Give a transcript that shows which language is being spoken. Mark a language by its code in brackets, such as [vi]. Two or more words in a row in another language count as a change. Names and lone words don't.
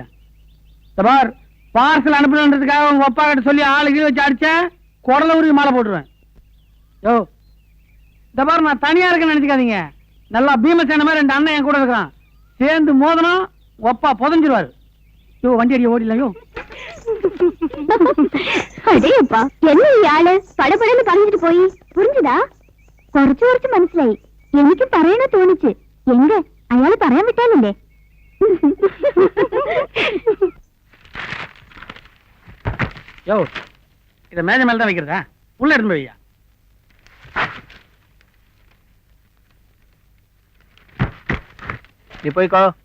[ta] பார், பார்சல் அனுப்பணுன்றதுக்காக உங்க அப்பா கிட்ட சொல்லி ஆளுக்கு வச்சு அடிச்ச குடல உருவி மாலை போட்டுருவேன். யோ இந்த பாரு, நான் தனியா இருக்கேன்னு நினைச்சுக்காதீங்க. நல்லா பீமசேன மாதிரி 2 அண்ணன் என் கூட இருக்கிறான். சேர்ந்து மோதனம் ஒப்பா புதஞ்சிருவாரு. யோ வண்டி அடிய ஓடிலாம். யோ [ml] അടേപ്പാ എന്നെ ഇയാള് പടപടന്ന് പറഞ്ഞിട്ട് പോയി പുരിഞ്ചുതാ കുറച്ചു മനസ്സിലായി എനിക്ക് പറയണ തോന്നിച്ച് എങ്ക അയാള് പറയാൻ വിട്ടാലല്ലേ [ta] யோ இத மேஜை மேல தான் வைக்கிறதா? உள்ள எடுத்து வையா. நீ போய்க்கோ.